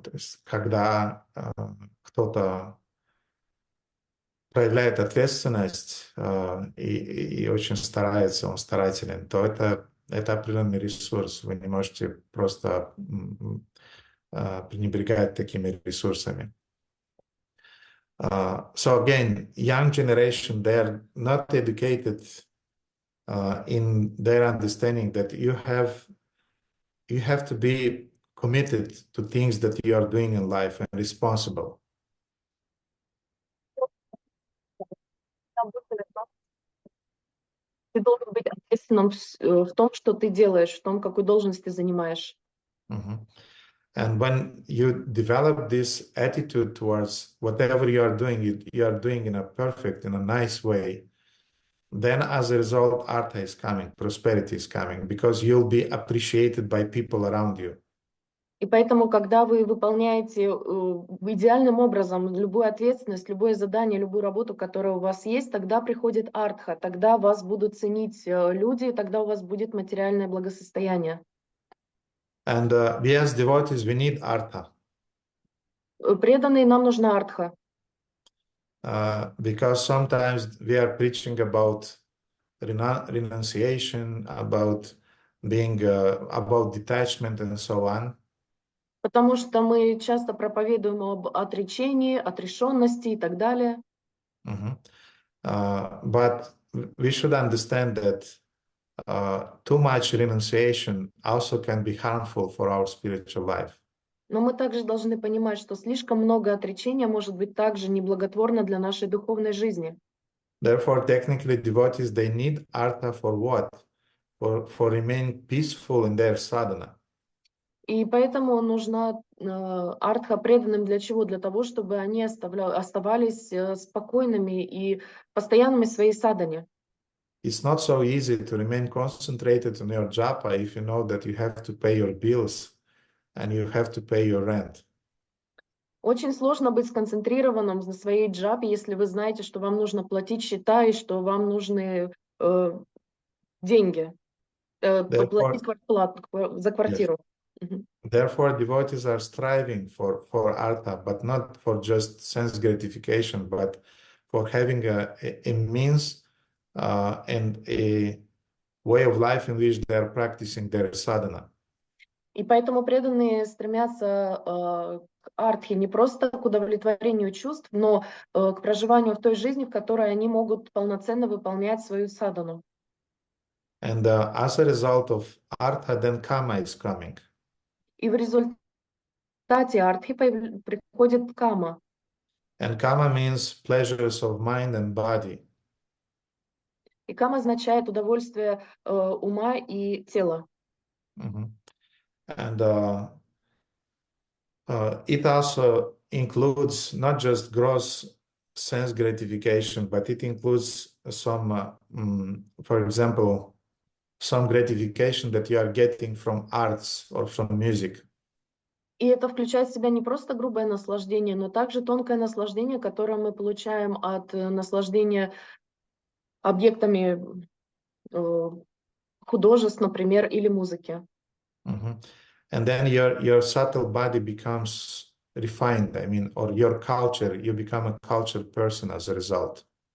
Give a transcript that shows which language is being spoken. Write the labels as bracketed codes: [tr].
[ru] То есть, когда кто-то проявляет ответственность и очень старается, он старателен, то это определенный ресурс. Вы не можете просто пренебрегать такими ресурсами. [en] So again, young generation, they are not educated in their understanding that you have to be committed to things that you are doing in life and responsible. [ru] Ты должен быть ответственным в том, что ты делаешь, в том, какую должность ты занимаешь. Mhm. [en] And when you develop this attitude towards whatever you are doing, you are doing in a perfect, in a nice way, then as a result, artha is coming, prosperity is coming, because you'll be appreciated by people around you. [ru] И поэтому, когда вы выполняете идеальным образом любую ответственность, любое задание, любую работу, которая у вас есть, тогда приходит артха, тогда вас будут ценить люди, тогда у вас будет материальное благосостояние. [en] And we as devotees, we need artha. [ru] Преданные, нам нужна артха. [en] Because sometimes we are preaching about renunciation, about being, about detachment and so on. [ru] Потому что мы часто проповедуем об отречении, отрешенности и так далее. [en] But we should understand that too much renunciation also can be harmful for our spiritual life. [ru] Но мы также должны понимать, что слишком много отречения может быть также неблаготворно для нашей духовной жизни. [en] Therefore, technically, devotees, they need artha for what? For remaining peaceful in their sadhana. [ru] И поэтому нужна артха преданным для чего? Для того, чтобы они оставались спокойными и постоянными в своей садхане. [en] It's not so easy to remain concentrated on your japa if you know that you have to pay your bills and you have to pay your rent. [ru] Очень сложно быть сконцентрированным на своей джапе, если вы знаете, что вам нужно платить счета и что вам нужны деньги, платить за квартиру. [en] Therefore, devotees are striving for artha, but not for just sense gratification, but for having a means and a way of life in which they are practicing their sadhana. [ru] И поэтому преданные стремятся к артхе не просто к удовлетворению чувств, но к проживанию в той жизни, в которой они могут полноценно выполнять свою садхану. [en] And as a result of artha, then kama is coming. [ru] И в результате артхи приходит кама. [en] And kama means pleasures of mind and body. [ru] И кама означает удовольствие ума и тела. [en] And it also includes not just gross sense gratification, but it includes some, for example, some gratification that you are getting from arts or from music. [ru] И это включает в себя не просто грубое наслаждение, но также тонкое наслаждение, которое мы получаем от наслаждения объектами художеств, например, или музыки. [en] And then your subtle body becomes refined, I mean, or your culture, you become a cultured person as a result.